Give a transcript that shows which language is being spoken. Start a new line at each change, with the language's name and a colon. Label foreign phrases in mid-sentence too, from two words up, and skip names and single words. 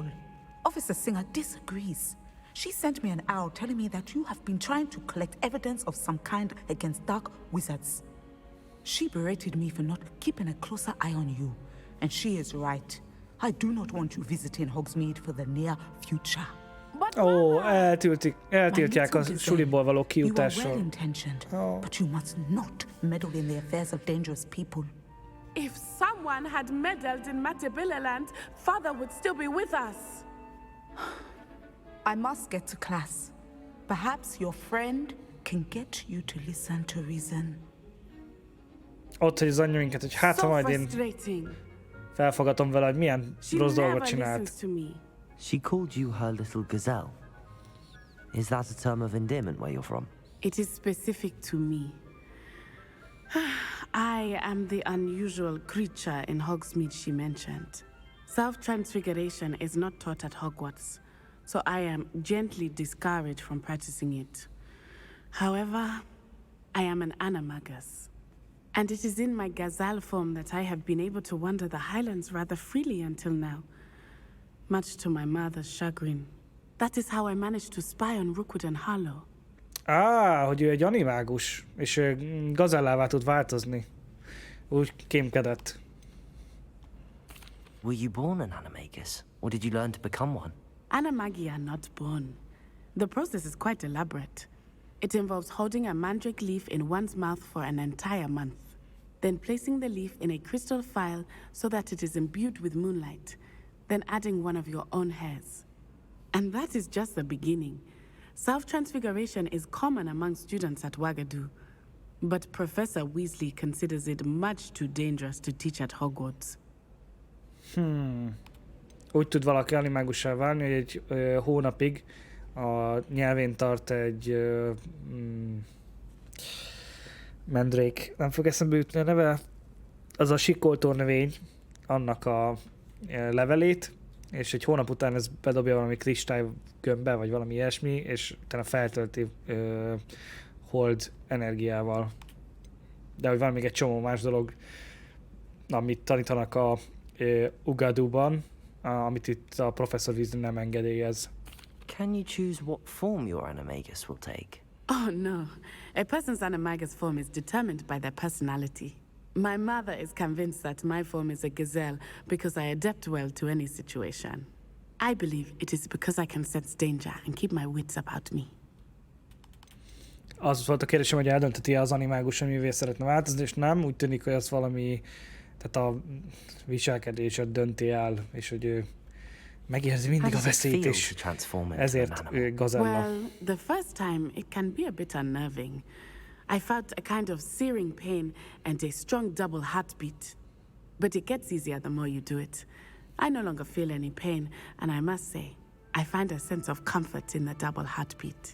English: Officer Singer disagrees. She sent me an owl telling me that you have been trying to collect evidence of some kind against dark wizards. She berated me for not keeping a closer eye on you. And she is right. I do not want you visiting Hogsmeade for the near future.
Hungarian: Ó, eltiltják a suliból való
English: You are
Hungarian: kijutásról.
English: well intentioned, but you must not meddle in the affairs of dangerous people. If someone had meddled in Matabeleland, Father would still be with us. I must get to class. Perhaps your friend can get you to listen to reason.
Hungarian: Ott, hogy az anyuinkat, hogy hát ha majd én felfogatom vele, hogy milyen rossz dolgot csinált.
English: She called you her little gazelle. Is that a term of endearment where you're from? It is specific to me. I am the unusual creature in Hogsmeade she mentioned. Self-transfiguration is not taught at Hogwarts, so I am gently discouraged from practicing it. However, I am an animagus, and it is in my gazelle form that I have been able to wander the Highlands rather freely until now, much to my mother's chagrin. That is how I managed to spy on Rookwood and Harlow.
Hungarian: Hogy ő egy animágus, és gazellává tud változni. Úgy kémkedett.
English: Were you born an animagus, or did you learn to become one? Animagi are not born. The process is quite elaborate. It involves holding a mandrake leaf in one's mouth for an entire month, then placing the leaf in a crystal phial so that it is imbued with moonlight, then adding one of your own hairs. And that is just the beginning. Self-transfiguration is common among students at Wagadu, but Professor Weasley considers it much too dangerous to teach at Hogwarts.
Hungarian: Úgy tud valaki animágussá válni, hogy egy hónapig a nyelvén tart egy Mandrake. Nem fog eszembe jutni a neve. az a sikoltórnövény, annak a levelét, és egy hónap után ez bedobja valami kristálygömbbe, vagy valami ilyesmi, és utána feltölti hold energiával. De hogy van még egy csomó más dolog, amit tanítanak a Ugaduban, amit itt a Professor Weasley nem engedélyez.
English: Can you choose what form your animagus will take? Oh, no. A person's animagus form is determined by their personality. My mother is convinced that my form is a gazelle because I adapt well to any situation. I believe it is because I can sense danger and keep my wits about me.
Hungarian: Az volt a kérdésem, hogy eldönteti az animágus, amivé szeretne változni, és nem, úgy tűnik, hogy az valami, tehát a viselkedésed dönti el, és hogy ő megérzi mindig a veszélyt, és ezért ő Gazella.
English: Well, the first time it can be a bit unnerving. I felt a kind of searing pain and a strong double heartbeat. But it gets easier the more you do it. I no longer feel any pain, and I must say, I find a sense of comfort in the double heartbeat.